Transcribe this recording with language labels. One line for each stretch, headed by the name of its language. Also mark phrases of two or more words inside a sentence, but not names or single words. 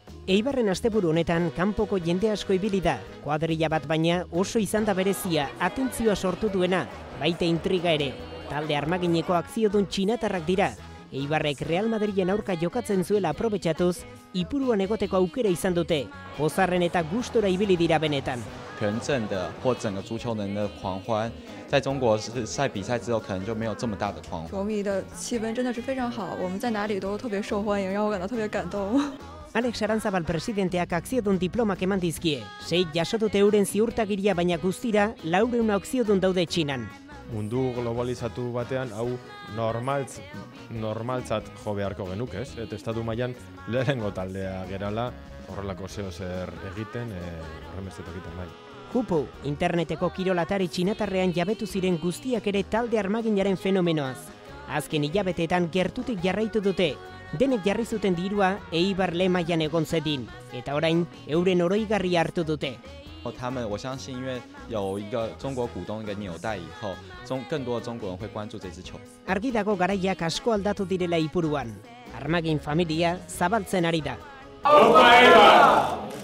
Basque: Eibarren asteburu honetan kanpoko jende asko ibili da. Kuadrilla bat baina oso izan da berezia, atentzioa sortu duena, baita intriga ere. Talde armagineko akziodun txinatarrak dira. Eibarrek Real Madrilen aurka jokatzen zuela aprobetxatuz, ipuruan egoteko aukera izan dute. Pozarren eta gustora ibili dira benetan.
Chinese: 全镇的或整个足球人的狂欢，在中国赛比赛之后，可能就没有这么大的狂欢。球迷的气氛真的是非常好，我们在哪里都特别受欢迎，让我感到特别感动。
Basque: Alex Aranzabal presidenteak akziodun diplomak eman dizkie. 6 jaso dute euren ziurtagiria baina guztira 400 akziodun daude Txinan. Mundu globalizatu batean hau normaltzat jo beharko genuk, ez? Eta estatu mailan lehenengo taldea gerala horrelako zer egiten, horrenbestetak egiten bai. Kupu, interneteko kirolatari txinatarrean jabetu ziren guztiak ere talde armaginaren fenomenoaz. Azken hilabeteetan gertutik jarraitu dute, denek jarri zuten dirua Eibar lehen mailan egon zedin, eta orain euren oroigarri hartu dute.
Chinese: 我相信因为有一个中国股东一个纽带以后，更多的中国人会关注这支球。
Basque: Argi dago garaiak asko aldatu direla ipuruan. Armagin familia zabaltzen ari da.